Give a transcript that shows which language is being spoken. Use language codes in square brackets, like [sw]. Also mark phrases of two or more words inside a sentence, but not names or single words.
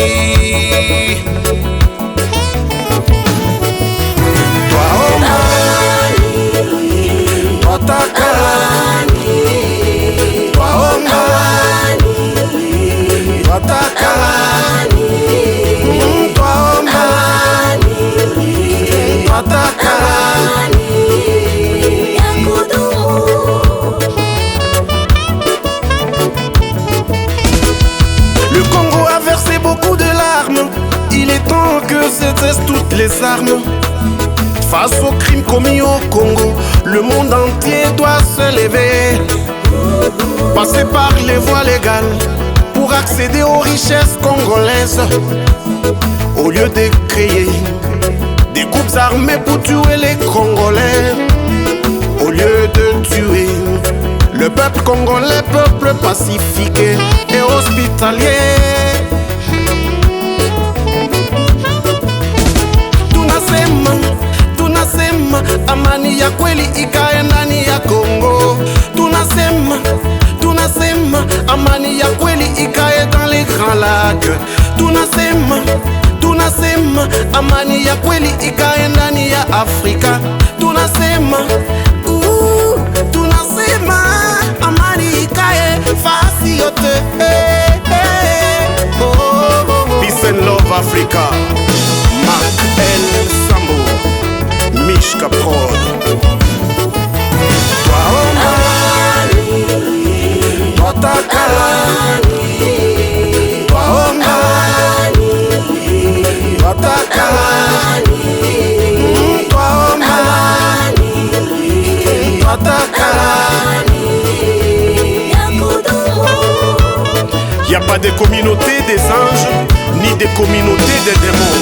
[sw] Twaomba, twataka, twaomba, twataka, twaomba, twataka. [fr] Le Congo a versé beaucoup de larmes. Il est temps que cessent toutes les armes. Face aux crimes commis au Congo, le monde entier doit se lever, passer par les voies légales pour pour accéder aux richesses congolaises. Au lieu de créer des groupes armés pour tuer les Congolais, au lieu de tuer le peuple congolais, peuple pacifique et hospitalier. [sw] Tunasema amani ya kweli ikae ndani ya Kongo. Tunasema amani ya kweli ikae [fr] dans les grands lacs. [sw] Tunasema amani ya kweli ikae ndani ya Afrika. Tunasema amani ikae fasi yote. [en] Peace and love Africa. Mark L. Sambo, Mishka Prod. [fr] Il n'y a pas de communauté des anges, ni de communauté des démons.